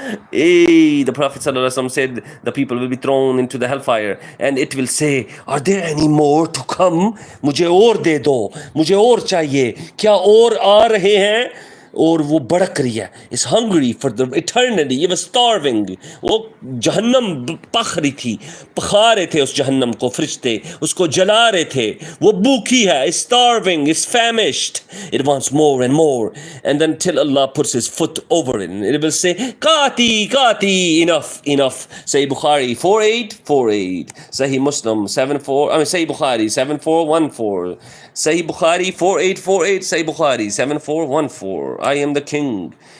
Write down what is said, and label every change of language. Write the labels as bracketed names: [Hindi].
[English] Hey, the Prophet ﷺ said the people will be thrown into the hellfire and it will say, are there any more to come? [Hindi] Mujhe aur de do, mujhe aur chahiye. Kya aur aa rahe hain? और वो भड़क रही है, [English] is hungry for the eternity, it was starving. [Hindi] वो जहन्नम पख रही थी, पखा रहे थे उस जहन्नम को फरिश्ते, उसको जला रहे थे. वो भूखी है, [English] is starving, is famished, it wants more and more. And then till Allah puts his foot over it and it will say, Qati, enough. Sahih Bukhari 4848, Sahih Muslim 74, Sahih Bukhari 7414, Sahih Bukhari 4848, Sahih Bukhari 7414. I am the king.